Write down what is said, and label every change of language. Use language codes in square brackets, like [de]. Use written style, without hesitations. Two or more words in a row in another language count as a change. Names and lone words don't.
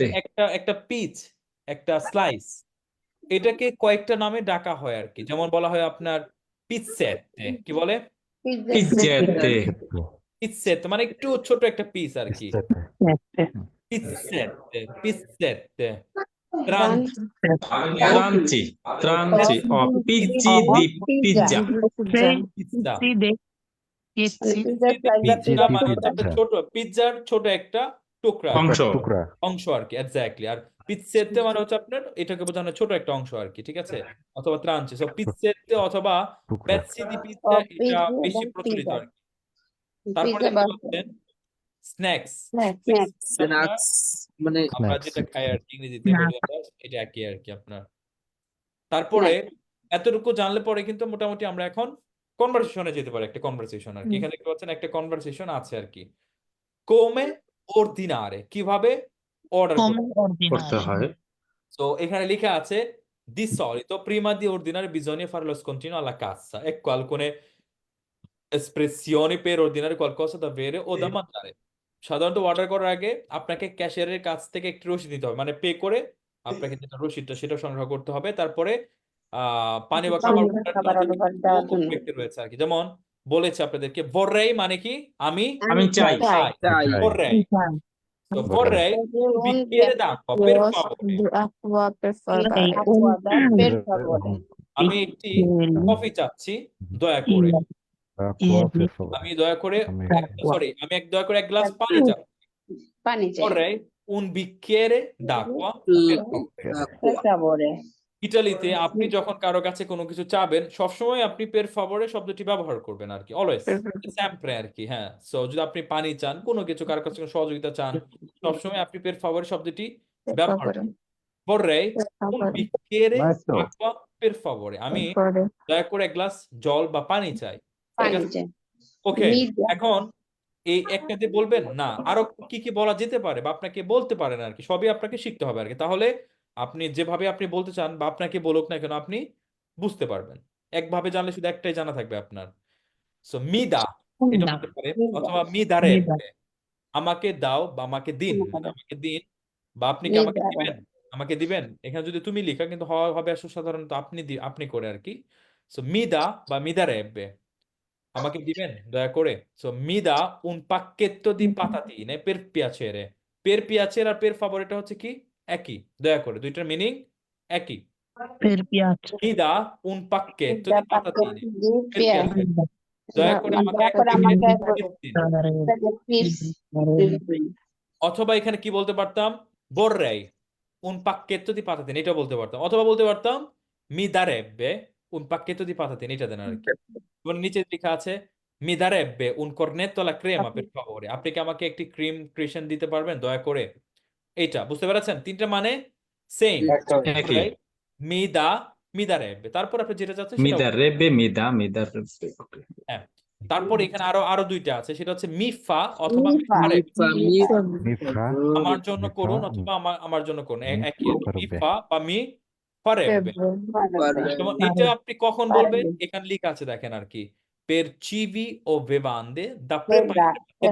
[bn] একটা পিচ, একটা স্লাইস, এটাকে কয়েকটা নামে ডাকা হয় আর কি। যেমন বলা হয় আপনার পিৎসেতে, কি বলে? পিজ্জেতে। পিৎসেতে মানে একটু ছোট একটা পিস আর কি। পিৎসেতে, পিৎসেতে। [it] Tranci, tranci, pizzi di pizza. [bn] পিৎজা। Pizza মানে হচ্ছে আপনার ছোট পিৎজার ছোট একটা টুকরা অংশ। অংশ আর কি, এক্স্যাক্টলি। আর পিৎসেতে মানে হচ্ছে আপনার এটাকে বোঝানো ছোট একটা অংশ আর কি, ঠিক আছে? অথবা ত্রাঞ্চি। সো পিৎসেতে অথবা [it] pezzi di pizza, [bn] এটা বেশি প্রচলিত আর কি। তারপরে দেখতে পাচ্ছেন স্ন্যাক্স। Snacks মানে আমরা যেটা খাই আর কি, ইংরেজিতে বলি আমরা, এটা একই আর কি আপনার। তারপরে এতটুকু জানলে পরে কিন্তু মোটামুটি আমরা এখন কনভারসেশনে যেতে পারি। একটা কনভারসেশন আর কি, এখানে দেখতে পাচ্ছেন একটা কনভারসেশন আছে আর কি। [it] come ordinare, [bn] কিভাবে অর্ডার করতে হয়। তো এখানে লেখা আছে [it] di solito prima di ordinare bisogna fare lo scontrino alla cassa. Ecco alcune espressioni per ordinare qualcosa da bere o da mangiare. [bn] সাধারণত অর্ডার করার আগে আপনাকে ক্যাশিয়ারের কাছ থেকে একটি রসিদ দিতে হবে, মানে পে করে আপনাকে যেটা রসিদটা সেটা সংগ্রহ করতে হবে। তারপরে পানি বা খাবার ব্যক্তি রয়েছে আর কি। যেমন বলেছে আপনাদেরকে vorrei মানে কি আমি চাই। vorrei. [it] So, vorrei un bicchiere d'acqua, per favore. [bn] আমি একটি কফি চাচ্ছি, দয়া করে। আমি দয়া করে এক গ্লাস পানি চাচ্ছি। [it] Pani c'è. Vorrei un bicchiere d'acqua per favore. [bn] ইটালিতে আপনি যখন কারো কাছে কোনো কিছু চাবেন, সবসময় আপনি [it] per favore [bn] শব্দটি ব্যবহার করবেন আর কি, অলওয়েজ স্যাম্পরে আর কি। হ্যাঁ, সো যদি আপনি পানি চান, কোনো কিছু কারো কাছে কোনো সহযোগিতা চান, সবসময় আপনি [it] per favore [bn] শব্দটি ব্যবহার করবেন। [it] vorrei un bicchiere Maestro. acqua per favore [bn] আমি দয়া করে এক গ্লাস জল বা পানি চাই ঠিক পানি আছে চাই ওকে [it] মিদা [bn] এখন এই একটাতে বলবেন না আরো কি কি বলা যেতে পারে বা আপনাকে বলতে পারেন আর কি সবই আপনাকে শিখতে হবে আর কি তাহলে আপনি যেভাবে আপনি বলতে চান বা আপনাকে বলুক না কেন আপনি বুঝতে পারবেন একভাবে জানলে শুধু একটাই জানা থাকবে আপনার সো মিদা এটা বলতে পারেন অথবা মিদারে আমাকে দাও বা আমাকে দিন মানে আমাকে দিন বা আপনি কি আমাকে [it] মিদা [bn] দিবেন আমাকে দিবেন এখানে যদি তুমি লিখা কিন্তু হবে আসলে সাধারণত আপনি করে আর কি সো মিদা বা মিদারে আমাকে দিবেন দয়া করে সো মিদা [it] un pacchetto di patatine per piacere [bn] আর [it] per favore [bn] এটা হচ্ছে কি একই দয়া করে দুইটার মিনিং একই [it] Per piacere. মিদা un pacchetto মিদা di patatine দি per পেয়ার [bn] piacere দয়া করে আমাকে দয়া এক করে আমাকে প্যাকেট দিন চিপস অথবা এখানে কি বলতে পারতাম [it] vorrei un pacchetto di patatine [bn] এটা বলতে পারতাম অথবা বলতে পারতাম [it] mi darebbe un pacchetto di patatine [bn] এটা দেন আর কি এবং নিচে লেখা আছে [it] mi darebbe un cornetto alla crema per favore [bn] আপনি কি আমাকে একটি ক্রিম ক্রিয়েশন দিতে পারবেন দয়া করে এইটা বুঝতে পেরেছেন তিনটা মানে সেম একই [it] mi darebbe [bn] তারপর আপনি যেটা চাচ্ছেন [it] mi [bn] সেটা [it] darebbe mi darebbe okay. [bn] হ্যাঁ তারপর এখানে আরো দুইটা আছে সেটা হচ্ছে [it] mi fa [bn] অথবা মি [it] মিফা ফারেব্বে Mi fa, [bn] আমার জন্য [it] mi [bn] করুন [it] fa, [bn] অথবা আমার জন্য করুন [it] mi [bn] একই আর কি। মি [it] farebbe. [bn] ফা বা [it] mi farebbe [bn] যেমন এটা আপনি কখন বলবেন এখানে লেখা আছে দেখেন আর কি [it] per cibi o bevande da preparare [bn] এটা